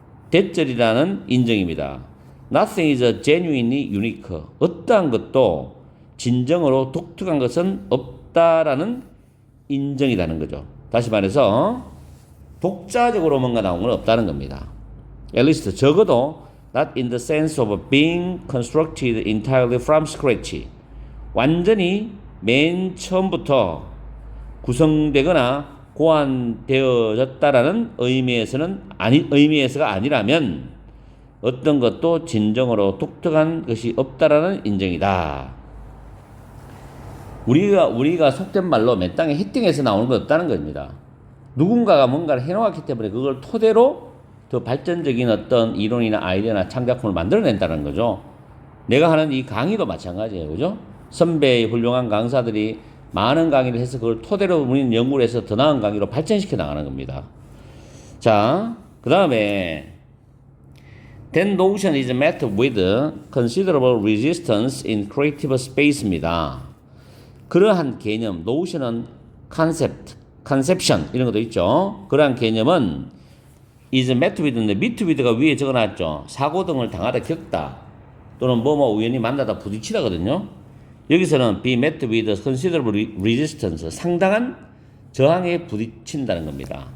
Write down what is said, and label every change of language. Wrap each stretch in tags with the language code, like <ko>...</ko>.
<ko>대절이라는 인정입니다.</ko> <en>Nothing is genuinely unique.</en> <ko>어떠한 것도 진정으로 독특한 것은 없다라는 인정이라는 거죠. 다시 말해서 독자적으로 뭔가 나온 건 없다는 겁니다.</ko> <en>At least</en> <ko>적어도</ko> <en>not in the sense of being constructed entirely from scratch.</en> <ko>완전히 맨 처음부터 구성되거나 고안되어졌다라는 의미에서가 아니라면 어떤 것도 진정으로 독특한 것이 없다라는 인정이다. 우리가 속된 말로 맨 땅에 히팅해서 나오는 것 없다는 겁니다. 누군가가 뭔가를 해놓았기 때문에 그걸 토대로 더 발전적인 어떤 이론이나 아이디어나 창작품을 만들어낸다는 거죠. 내가 하는 이 강의도 마찬가지예요. 그죠? 선배의 훌륭한 강사들이 많은 강의를 해서 그걸 토대로 우리는 연구를 해서 더 나은 강의로 발전시켜 나가는 겁니다. 자, 그 다음에</ko> <en>That notion is met with considerable resistance in creative space입니다.</en> <ko>그러한 개념, notion은 conception 이런 것도 있죠. 그러한 개념은</ko> <en>is met with</en> <ko>인데 meet with가 위에 적어놨죠. 사고 등을 당하다 겪다 또는 뭐뭐 우연히 만나다 부딪히다거든요. 여기서는</ko> <en>be met with considerable resistance,</en> <ko>상당한 저항에 부딪힌다는 겁니다.</ko>